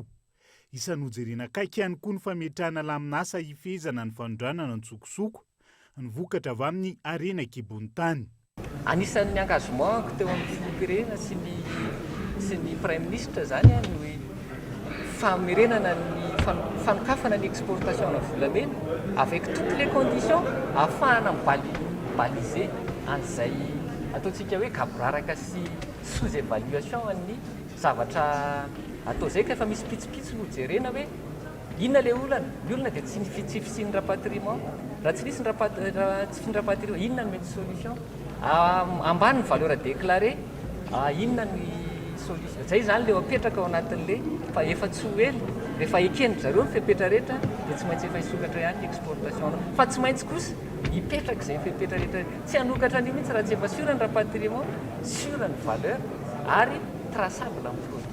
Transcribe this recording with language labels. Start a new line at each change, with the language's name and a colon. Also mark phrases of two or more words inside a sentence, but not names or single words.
Malagasy: Isany hojerena akaiky ihany koa ny fametrahana laminasa hifehezana ny fanondranana ny tsokosoko ny vokatra avy amin'ny arenan-kibon-tany. Anisan'ny engagement teo amin'ny filoham-pirenena sy ny
French: prime ministre
Malagasy: zany no hoe famerenana ny fanokafana ny exportation na volamena
French: avec toutes les conditions
Malagasy: ahafahana baliser an'izay ataontsika hoe kaboraraka sy
French: sous évaluation
Malagasy: ny zavatra atao zay ka efa misy pitsopitso no jerena hoe inona le olana ny olona dia tsy fitsiny rapatriement raha tsy nisy tsy rapatriement inona no mety solution ambany ny
French: valeur déclaré
Malagasy: inona ny solution zay zany le apetraka ao anatin'le fa efa tsy ho ela rehefa ekenitra zareo ny fepetra rehetra dia tsy maintsy efa hisokatra ihany ny exportation fa tsy maintsy kosa hipetraka izay fepetra rehetra tsy hanokatra an'io mihitsy raha tsy efa sura ny rapatriement sura ny valeur ary traçable amin'ny produit.